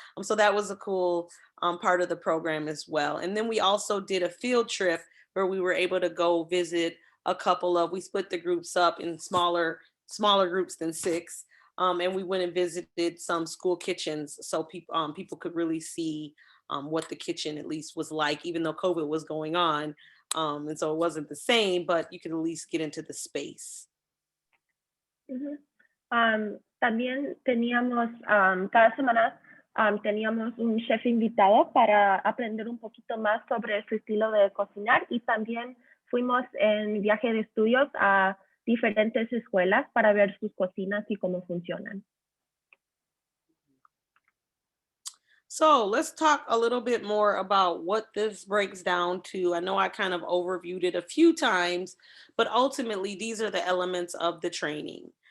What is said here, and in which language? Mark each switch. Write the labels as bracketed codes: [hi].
[en] So that was a cool part of the program as well. And then we also did a field trip where we were able to go visit we split the groups up in smaller groups than 6. And we went and visited some school kitchens so people could really see what the kitchen at least was like, even though COVID was going on. And so it wasn't the same, but you could at least get into the space. Ujú. [es] También teníamos, cada semana teníamos un chef invitado para aprender un poquito más sobre su estilo de cocinar, y también fuimos en viaje de estudios a diferentes escuelas para ver sus cocinas y cómo funcionan. [en] So let's talk a little bit more about what this breaks down to. I know I kind of overviewed it a few times, but ultimately these are the elements of the training.